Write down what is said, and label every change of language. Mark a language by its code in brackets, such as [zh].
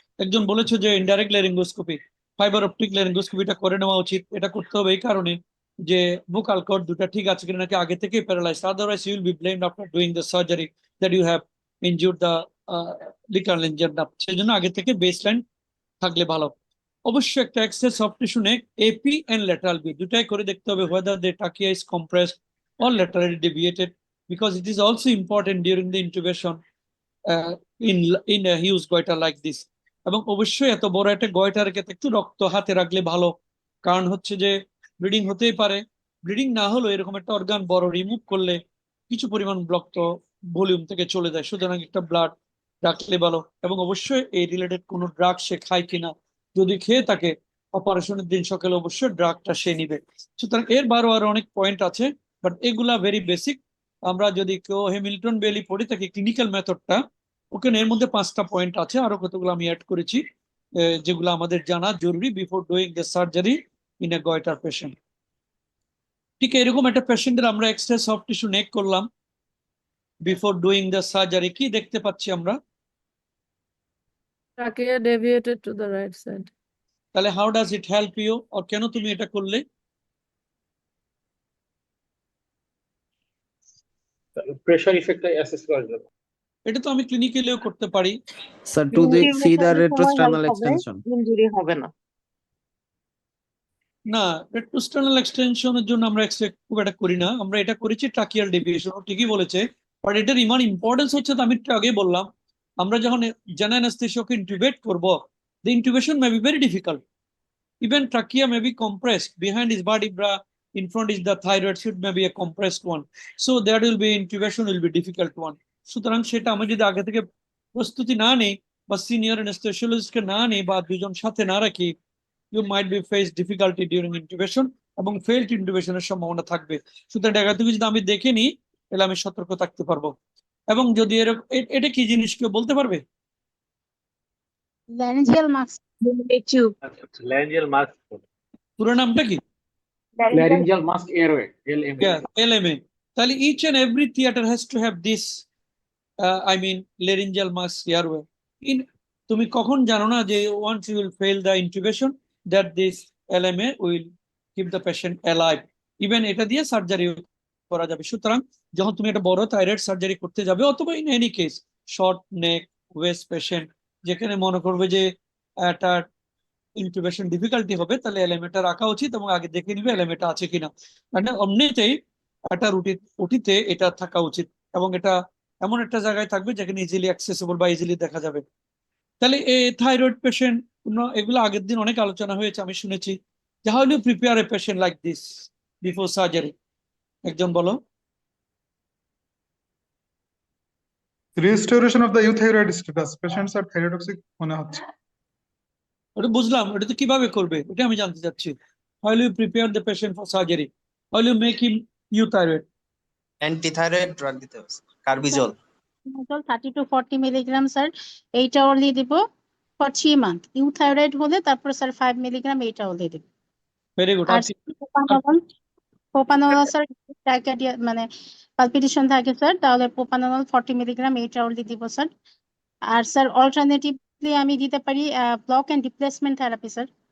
[bn] একজন বলেছে যে ইনডাইরেক্ট ল্যারিঙ্গোস্কোপি, ফাইবার অপটিক ল্যারিঙ্গোস্কোপিটা করে নেওয়া উচিত। এটা করতে হবে এই কারণে যে বুকাল কর্ড দুটা ঠিক আছে কিনা, নাকি আগে থেকে paralyse, [en] Otherwise you will be blamed after doing the surgery that you have injured the ligament nerve. [bn] সেই জন্য আগে থেকে বেসলাইন থাকলে ভালো। অবশ্যই একটা access soft tissue neck AP and lateral B দুটাই করে দেখতে [en] হবে whether the trachea is compressed or laterally deviated, because it is also important during the intubation in a huge goiter like this. [bn] এবং অবশ্যই এত বড় একটা গয়টার ক্ষেত্রে একটু রক্ত হাতে রাখলে ভালো, কারণ হচ্ছে যে ব্লিডিং হতেই পারে। ব্লিডিং না হলেও এরকম একটা অর্গান বড় রিমুভ করলে কিছু পরিমাণ রক্ত ভলিউম থেকে চলে যায়, সুতরাং একটা ব্লাড রাখলে ভালো। এবং অবশ্যই এই রিলেটেড কোনো ড্রাগ সে খায় কিনা, যদি খেয়ে থাকে অপারেশনের দিন সকালে অবশ্যই ড্রাগটা সে নিবে। সুতরাং এর আরো অনেক পয়েন্ট আছে, বাট এগুলা ভেরি বেসিক। আমরা যদি কেউ হ্যামিল্টন বেলি পড়ে থাকি ক্লিনিক্যাল মেথডটা, ওখানে এর মধ্যে 5টা পয়েন্ট আছে, আরো কতগুলো আমি অ্যাড করেছি যেগুলো আমাদের জানা জরুরি [en] Before doing the surgery in a goitre patient. [bn] ঠিক এরকম একটা পেশেন্টের আমরা এক্সট্রা সফট টিস্যু নেক করলাম [en] Before doing the surgery. [bn] কি দেখতে পাচ্ছি আমরা? [en] Trachea deviated to the right side. [bn] তাহলে [en] how does it help you, [bn] আর কেন তুমি এটা করলে? প্রেশার ইফেক্টটা অ্যাসেস করার জন্য। এটা তো আমি ক্লিনিক্যালিও করতে পারি। [en] Sir, to see the retrosternal extension. [bn] Injury হবে না। না, রেট্রোস্টার্নাল এক্সটেনশনের জন্য আমরা খুব একটা করি না, আমরা এটা করেছি ট্রাকিয়াল ডেভিয়েশন। ঠিকই বলেছে, বাট এটার ইমান ইম্পর্টেন্স হচ্ছে, তো আমি একটু আগে বললাম, আমরা যখন জেনারেল অ্যানেস্থেসিয়াকে ইন্টিউবেট করব, [en] the intubation may be very difficult. Even trachea may be compressed. Behind is vertebra, in front is the thyroid, so it may be a compressed one. So that will be intubation will be difficult one. [bn] সুতরাং সেটা আমি যদি আগে থেকে প্রস্তুতি না নেই, বা সিনিয়র অ্যানেস্থেসিওলজিস্টকে না নেই, বা দুজন সাথে না রাখি, [en] you might be face difficulty during intubation [bn] এবং failed intubation এর সম্ভাবনা থাকবে। সুতরাং আগে থেকে যদি আমি দেখে নিই, তাহলে আমি সতর্ক থাকতে পারবো। এবং যদি এরকম, এটা কি জিনিস কেউ বলতে পারবে? [en] laryngeal mask. [bn] ল্যারিঞ্জিয়াল মাস্ক, পুরো নামটা কি? Laryngeal mask airway, LMA. [en] LMA. তাহলে each and every theater has to have this I mean laryngeal mask airway. [bn] তুমি কখন জানো না যে [en] once you will fail the intubation that this LMA will keep the patient alive. [bn] Even এটা দিয়ে surgery করা যাবে। সুতরাং যখন তুমি একটা বড় থাইরয়েড সার্জারি করতে যাবে, অথবা in any case short neck West patient, যেখানে মনে করবে যে একটা ইন্টুবেশন ডিফিকাল্টি হবে, তাহলে এলএমএটা রাখা উচিত এবং আগে দেখে নিবে এলএমএটা আছে কিনা। মানে এমনিতেই একটা ওটিতে এটা থাকা উচিত, এবং এটা এমন একটা জায়গায় থাকবে যেখানে ইজিলি অ্যাক্সেসিবল বা ইজিলি দেখা যাবে। তাহলে এই থাইরয়েড পেশেন্ট, এগুলো আগের দিন অনেক আলোচনা হয়েছে, আমি শুনেছি। [en] যে how do prepare a patient like this before surgery? [bn] একজন বলো। [en] restoration of the euthyroid status, patients are thyrotoxic [bn] মনে হচ্ছে। ওটা বুঝলাম, ওটা তো কিভাবে করবে এটা আমি জানতে চাচ্ছি। [en] How do you prepare the patient for surgery? How do you make him euthyroid? [bn] Antithyroid drug দিতে হবে, কার্বিজল। [en] 30 to 40 milligram sir, 8 hourly দিব for 3 months. [bn] ইউথাইরয়েড হলে তারপর স্যার 5 milligram 8 hourly দিব। [en] Very good. [bn] আর প্রোপানল স্যার ট্যাকিকার্ডিয়া মানে palpitation থাকে sir, তাহলে propanol 40 milligram 8 hourly দিব স্যার। আর স্যার অল্টারনেটিভলি আমি দিতে পারি block and replacement therapy sir.